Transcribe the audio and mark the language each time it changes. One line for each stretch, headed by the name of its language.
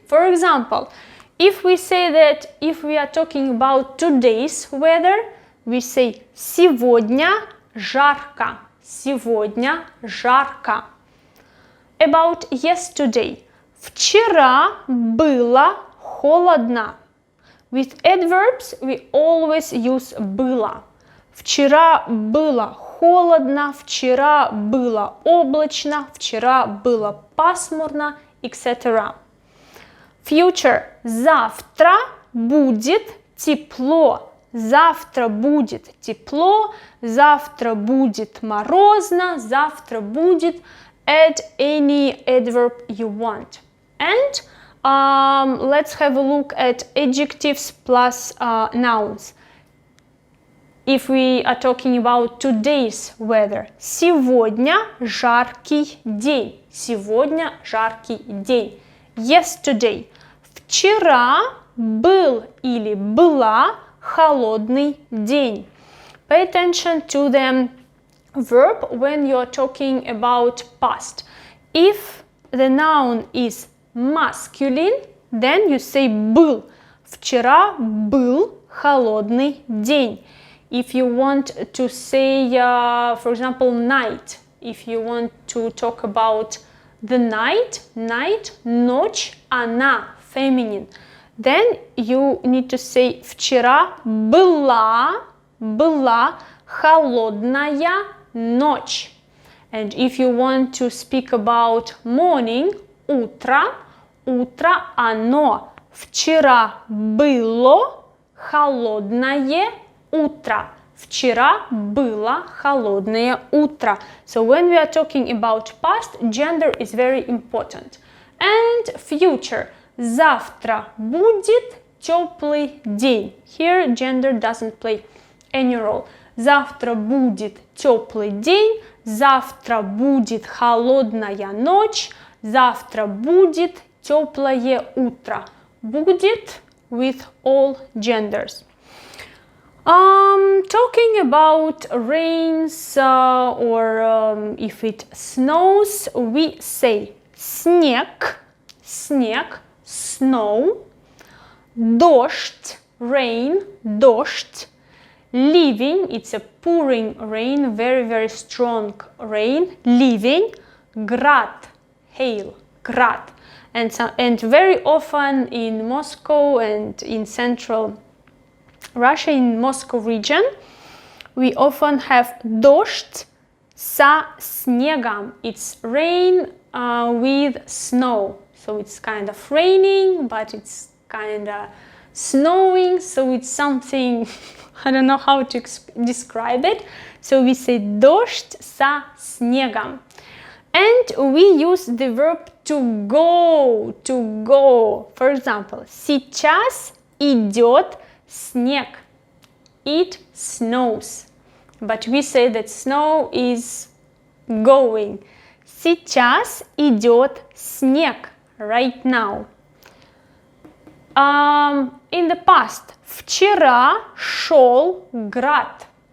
English: For example, if we say that if we are talking about today's weather, we say
Russian: сегодня жарко. Сегодня жарко.
English: About yesterday.
Russian: Вчера было холодно.
English: With adverbs we always use было.
Russian: Вчера было холодно, вчера было облачно, вчера было пасмурно, etc.
English: Future.
Russian: Завтра будет тепло. Завтра будет тепло. Завтра будет морозно. Завтра будет.
English: Add any adverb you want. And let's have a look at adjectives plus nouns. if we are talking about today's weather.
Russian: Сегодня жаркий день. Сегодня жаркий день.
English: Yesterday.
Russian: Вчера был или была холодный день.
English: Pay attention to the verb when you're talking about past. If the noun is masculine, then you say был.
Russian: Вчера был холодный день.
English: If you want to say, for example, night, if you want to talk about the night, ночь, она, feminine, then you need to say
Russian: вчера была холодная ночь.
English: And if you want to speak about morning,
Russian: утро, оно. Вчера было холодное утро. Вчера было холодное утро.
English: So when we are talking about past, gender is very important. And future.
Russian: Завтра будет теплый день.
English: Here gender doesn't play any role.
Russian: Завтра будет теплый день. Завтра будет холодная ночь. Завтра будет теплое утро.
English: Будет with all genders. Talking about rains or if it snows, we say снег, snow, дождь, rain,
Russian: дождь, ливень,
English: it's a pouring rain, very strong rain, ливень, град, hail, град. And very often in Moscow and in central Russia, in Moscow region, we often have
Russian: дождь со снегом.
English: It's rain with snow. So it's kind of raining, but it's kind of snowing. So it's something, I don't know how to describe it. So we say
Russian: дождь со снегом.
English: And we use the verb to go. For example,
Russian: сейчас идет снег.
English: It snows. But we say that snow is going.
Russian: Сейчас идет снег.
English: Right now. In the past.
Russian: Вчера шел град.